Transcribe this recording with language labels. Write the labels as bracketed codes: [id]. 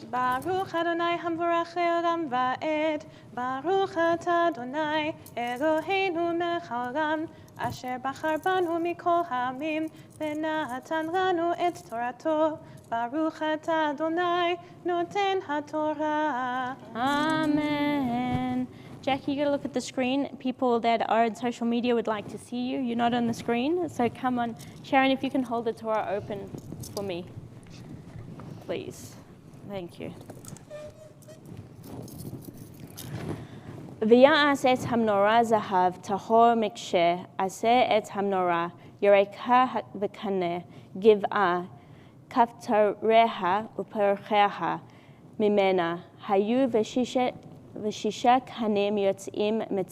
[he] ברוך אדוני המבורך לעולם ועד. ברוך אתה אדוני אלוהינו מלך העולם, אשר בחר בנו מכל העמים, ונתן לנו את תורתו. ברוך אתה אדוני נותן התורה. Amen. [en] Jackie, you gotta look at the screen. People that are on social media would like to see you. You're not on the screen, so come on. Sharon, if you can hold the Torah open for me, please. Thank you. [he] ויעש את המנורה זהב טהור מקשה, עשה את המנורה ירקה וקנה, גבעה, כפתריה ופרחיה ממנה, היו ושישה קנים יוצאים